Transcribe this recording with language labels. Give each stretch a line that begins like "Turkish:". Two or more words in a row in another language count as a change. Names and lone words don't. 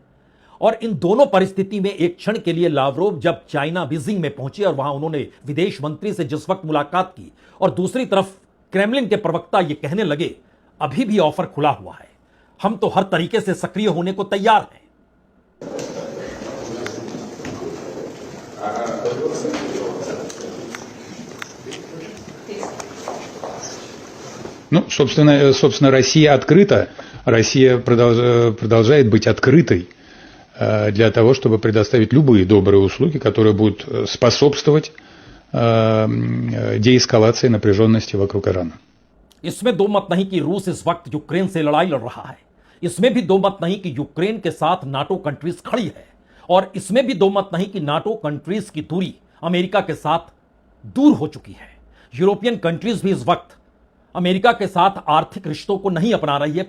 Hindi: और इन दोनों परिस्थिति में एक क्षण के लिए लावरोव जब चाइना बीजिंग में पहुंचे और वहां उन्होंने विदेश मंत्री से जिस वक्त मुलाकात की, और दूसरी तरफ क्रेमलिन के प्रवक्ता ये कहने लगे अभी भी ऑफर खुला हुआ है, हम तो हर तरीके से सक्रिय होने को तैयार हैं।
Russian: Ну, собственно, Россия открыта, Россия продолжает быть открытой для того, чтобы предоставить любые добрые услуги, которые будут способствовать деэскалации напряженности вокруг Ирана.
Hindi: इसमें दो मत नहीं कि रूस इस वक्त यूक्रेन से लड़ाई लड़ रहा है, इसमें भी दो मत नहीं कि यूक्रेन के साथ नाटो कंट्रीज खड़ी है, और इसमें भी दो मत नहीं कि नाटो कंट्रीज की दूरी अमेरिका के साथ दूर हो चुकी है।
English: European countries
Hindi: भी इस वक्त अमेरिका के साथ आर्थिक रिश्तों को नहीं अपना रही है।